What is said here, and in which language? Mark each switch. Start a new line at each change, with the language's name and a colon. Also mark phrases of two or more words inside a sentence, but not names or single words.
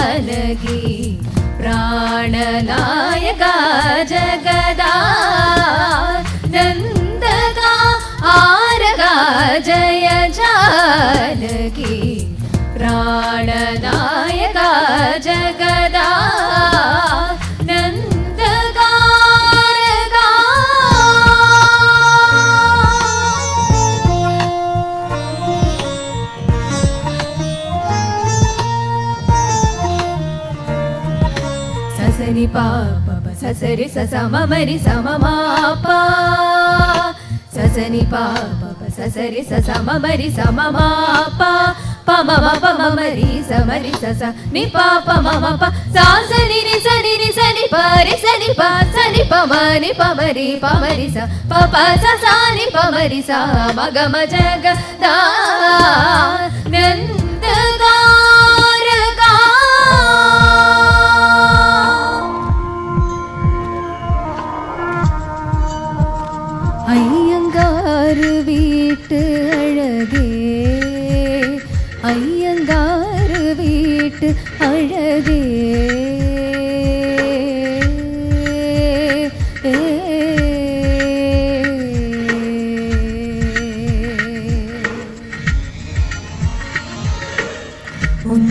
Kannada: ಜಾನಕಿ ಪ್ರಾಣನಾಯಕ ಜಗದಾನಂದಕ ಆರಗ ಜಯ ಜಾನಕಿ ಪ್ರಾಣನಾಯಕ ಜಗದಾನಂದಕ ససని పాప ససరి ససమరి సమమాప ససని పాప ససరి ససమరి సమమాప పమమ పమరి సమరి సస ని పాప మమ ప సాసని ని సని పరి సని ప సని పమని పమరి పమరి స పప ససాని పమరి స మగమ జగదా
Tamil: నందగా ஐயங்கார் வீட்டு அழகே ஐயங்கார் வீட்டு அழகே உன்